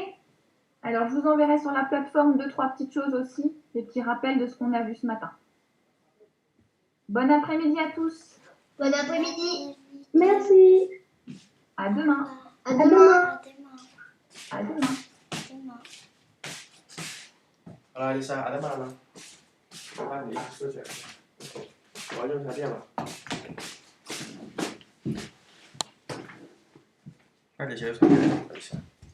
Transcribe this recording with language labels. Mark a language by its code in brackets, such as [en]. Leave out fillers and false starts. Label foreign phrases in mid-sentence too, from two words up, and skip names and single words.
[fr] Alors, je vous enverrai sur la plateforme 2-3 petites choses aussi. Des petits rappels de ce qu'on a vu ce matin. Bon après-midi à tous. Bon après-midi. Merci. À demain. À demain. À demain. [zh] 好了，Lisa，阿德玛呢？那你休息。我要用插电了。快点休息，等一下。